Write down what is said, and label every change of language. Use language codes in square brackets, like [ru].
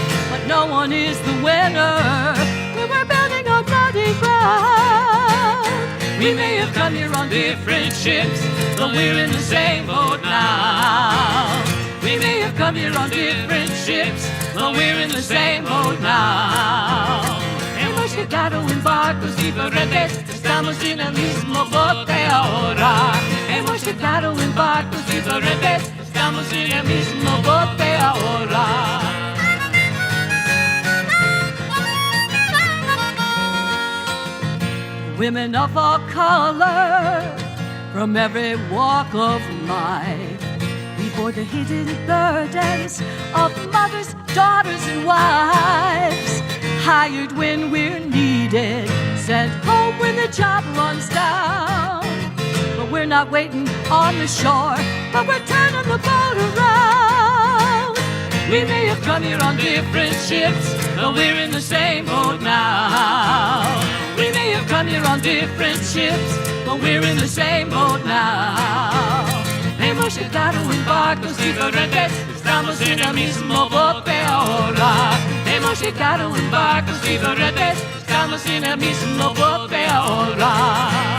[en] But no one is the winner when we're building on bloody ground. We may have come here on different ships, but we're in the same boat now. We may have come here on different ships, but we're in the same boat now. [es] Hemos llegado en barcos diferentes, estamos en el mismo bote ahora. Hemos llegado en barcos diferentes, estamos en el mismo bote ahora. [en] Women of all color, from every walk of life, we bore the hidden burdens of mothers, daughters, and wives. Hired when we're needed, sent home when the job runs down. But we're not waiting on the shore, but we're turning the boat around. We may have come here on different ships, but we're in the same boat now. We may have come here on different ships, but we're in the same boat now. [es] Hemos llegado en barcos diferentes, estamos en el mismo bote ahora. Hemos llegado en barcos diferentes, estamos en el mismo bote ahora.